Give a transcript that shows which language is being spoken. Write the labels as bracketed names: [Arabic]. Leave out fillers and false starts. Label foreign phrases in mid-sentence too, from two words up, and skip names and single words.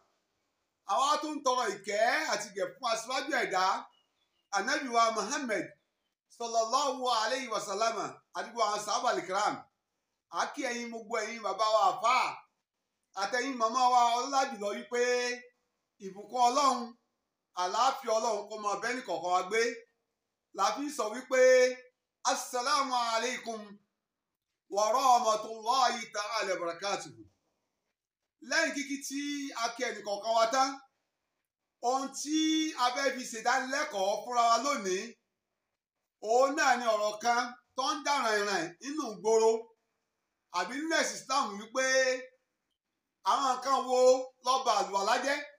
[Yoruba] Àwa tún tọrọ ìkẹ́ àti ìgẹ̀ fún aṣíwájú ẹ̀dá Ànábì wa Muhammad [Arabic] صلى الله عليه وسلم [Yoruba] àdúgbò àwọn sàhábà al-kiram. Àkí ẹ̀yin gbogbo ẹ̀yin bàbá wa àfáà àtẹ̀yin màmá wa ọlọ́lá jùlọ wípé ìbùkún Ọlọ́run àlàáfíà Ọlọ́run kó máa bẹ́ẹ̀ ní kọ̀ọ̀kan wa gbé. Làfi sọ wípé [Arabic] السلام عليكم ورحمة الله تعالى وبركاته. [Yoruba] Lẹ́yìn kíkí tí a kí ẹnì kọ̀ọ̀kan wa tán, ohun tí a fẹ́ fi ṣèdánilẹ́kọ̀ọ́ fúnra wa lónìí òun náà ni ọ̀rọ̀ kan tó ń dà ràìnràìn nínú ìgboro àbí nínú ẹ̀sìn Islam wípé àwọn nǹkan wo ló ba àlùwàlá jẹ́.